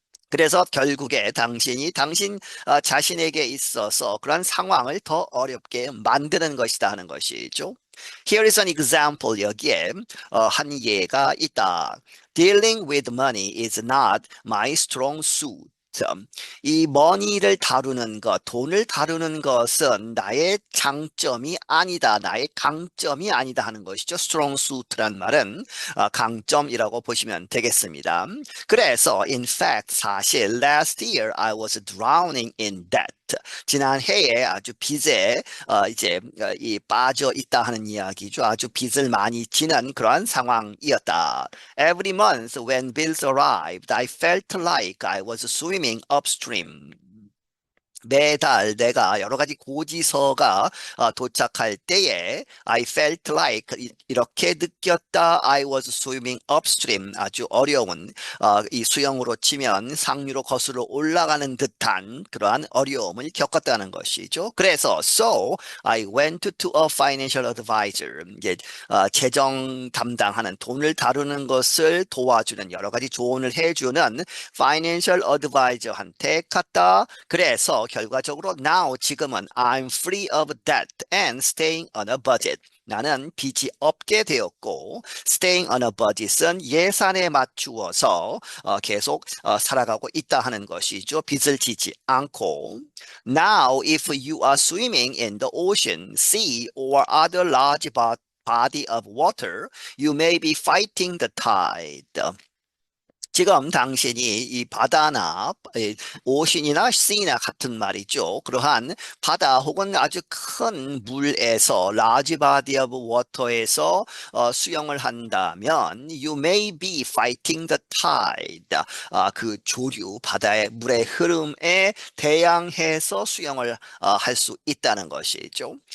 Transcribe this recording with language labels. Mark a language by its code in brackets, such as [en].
[ko] 그래서 결국에 당신 자신에게 있어서 그런 상황을 더 어렵게 만드는 것이다 하는 것이죠. [en] Here is an example. [ko] 여기에 한 예가 있다. [en] Dealing with money is not my strong suit. [ko] 이 money를 다루는 것, 돈을 다루는 것은 나의 장점이 아니다, 나의 강점이 아니다 하는 것이죠. strong suit란 말은 강점이라고 보시면 되겠습니다. 그래서 [en] in fact [ko] 사실 [en] last year I was drowning in debt. [ko] 지난해에 아주 빚에 이 빠져 있다 하는 이야기죠. 아주 빚을 많이 지는 그러한 상황이었다. [en] Every month when bills arrived, I felt like I was swimming upstream. [ko] 매달 내가 여러 가지 고지서가 도착할 때에 [en] I felt like [ko] 이렇게 느꼈다. [en] I was swimming upstream. [ko] 아주 어려운 이 수영으로 치면 상류로 거슬러 올라가는 듯한 그러한 어려움을 겪었다는 것이죠. 그래서 [en] so I went to a financial advisor. [ko] 이제 재정 담당하는 돈을 다루는 것을 도와주는 여러 가지 조언을 해주는 financial advisor한테 갔다. 그래서 결과적으로 [en] now [ko] 지금은 [en] I'm free of debt and staying on a budget. [ko] 나는 빚이 없게 되었고 [en] staying on a budget [ko] 은 예산에 맞추어서 계속 살아가고 있다 하는 것이죠. 빚을 지지 않고 [en] Now if you are swimming in the ocean, sea or other large body of water, you may be fighting the tide. [ko] 지금 당신이 이 바다나 오션이나 씨나 같은 말이죠. 그러한 바다 혹은 아주 큰 물에서 [en] large body of water [ko] 에서 수영을 한다면 [en] you may be fighting the tide. [ko] 그 조류, 바다의 물의 흐름에 대항해서 수영을 할 수 있다는 것이죠.